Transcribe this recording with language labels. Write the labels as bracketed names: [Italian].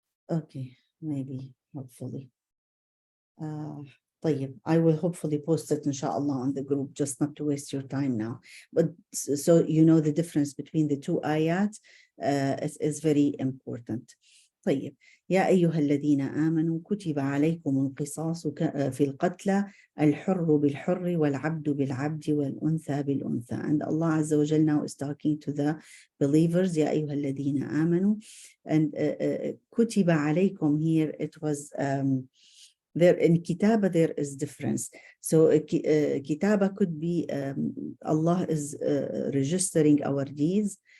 [English] Okay, maybe, hopefully. طيب, I will hopefully post it inshallah on the group, just not to waste your time now. But so you know the difference between the two ayat is very important. [Arabic] طيب, يا أيها الذين آمنوا كتب عليكم القصاص في القتلى الحر بالحر والعبد بالعبد والأنثى بالأنثى. [English] And Allah Azza wa Jal now is talking to the believers. [Arabic] يا أيها الذين آمنوا. [English] And [Arabic] كتب عليكم [English] here, it was there in kitaba there is difference. So kitaba could be Allah is registering our deeds.